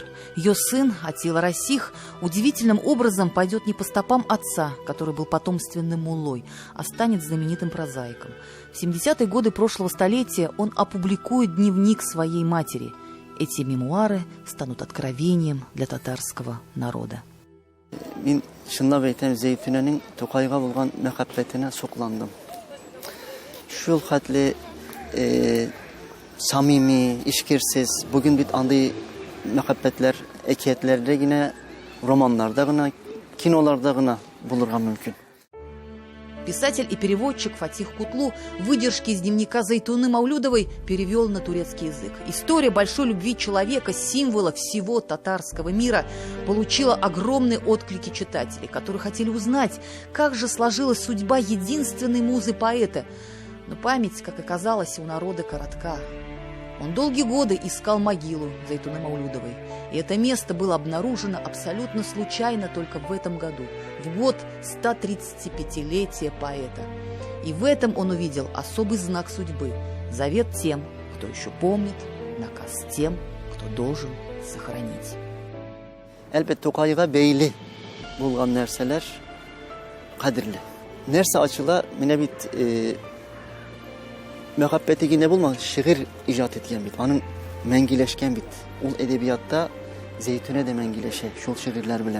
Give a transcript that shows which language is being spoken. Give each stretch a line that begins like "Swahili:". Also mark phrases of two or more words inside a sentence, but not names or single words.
Russian: Ее сын, Атила Расих, удивительным образом пойдет не по стопам отца, который был потомственным муллой, а станет знаменитым прозаиком. В 70-е годы прошлого столетия он опубликует дневник своей матери. Эти мемуары станут откровением для татарского народа.
Tatar: Мен шынлап айтам, Зәйтүнәнең Тукайга булган мәхәббәтенә сокландым. Шул хәтле самими, işkirsiz, bugün bit андый мәхәббәтләр әкиятләрдә генә, романнарда гына, киноларда гына булырга мөмкин.
Russian: Писатель и переводчик Фатих Кутлу выдержки из дневника Зайтуны Маулюдовой перевел на турецкий язык. История большой любви человека, символа всего татарского мира, получила огромные отклики читателей, которые хотели узнать, как же сложилась судьба единственной музы поэта. Но память, как оказалось, у народа коротка. Он долгие годы искал могилу Зайтуны Маулюдовой. И это место было обнаружено абсолютно случайно только в этом году, в год 135-летия поэта. И в этом он увидел особый знак судьбы, завет тем, кто еще помнит, наказ тем, кто должен сохранить.
Tatar: Әлбәттә, Тукайга бәйле булган нәрсәләр кадерле. Нәрсә ачыла, менә бит мәхәббәте генә булмаган, шигырь иҗат иткән бит. Аның мәңгиләшкән бит. Ул әдәбиятта Зәйтүнә дә мәңгиләшә шул шигырьләр белән.